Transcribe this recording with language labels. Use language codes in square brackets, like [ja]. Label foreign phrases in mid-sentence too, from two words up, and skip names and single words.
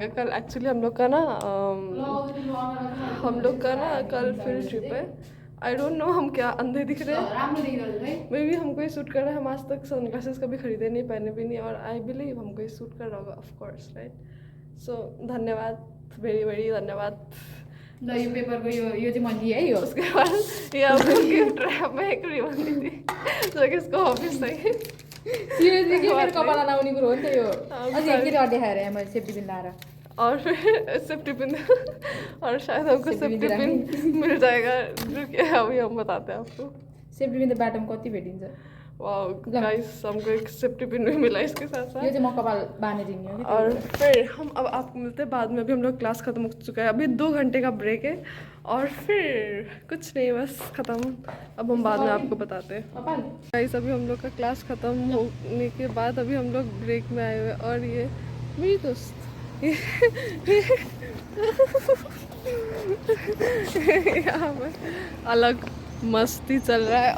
[hi] कल एक्चुअली हम लोग का ना कल [en] field trip [hi] है। [en] I don't know [hi] हम क्या अंधे दिख रहे हैं, [en] maybe [hi] हमको ये सूट कर रहा है। हम आज तक सनग्लासेस कभी खरीदे नहीं, पहने भी नहीं, और [en] I believe [hi] हमको ये सूट कर रहा होगा, [en] of course, right. [hi] सो धन्यवाद, [en] very very [hi] धन्यवाद। [ne] ल यो पेपरको यो चाहिँ मैले है। यो [hi] उसके बाद ये आपको [en] gift wrap [hi] में एक रिबन दी थी, जो कि इसको ऑफिस से [ne] सिरियसली के मेरो कपाल नआउने कुरो हो नि त यो। अझै एक केटा देखाएर यहाँ मैले [en] safety pin [ne] लाएर। [hi] और फिर [en] safety pin [hi] और शायद हमको [en] safety pin [hi] मिल जाएगा, जो कि अभी हम बताते हैं आपको। [en] safety pin [ne] त बाटोमा कति भेटिन्छ। [en] wow guys, [hi] हमको एक [en] safety pin [hi] भी मिला इसके साथ साथ। [ne] यो चाहिँ म कपाल बाँध्ने दिने हो। [hi] और फिर हम अब आपको मिलते हैं बाद में। अभी हम लोग क्लास ख़त्म हो चुका है, अभी 2 घंटे का ब्रेक है। और फिर कुछ नहीं, बस ख़त्म। अब हम बाद में आपको बताते हैं। गाइस अभी हम लोग का क्लास ख़त्म होने के बाद अभी हम लोग ब्रेक में आए हुए। और ये मेरी दोस्त यहाँ पर अलग मस्ती चल रहा है।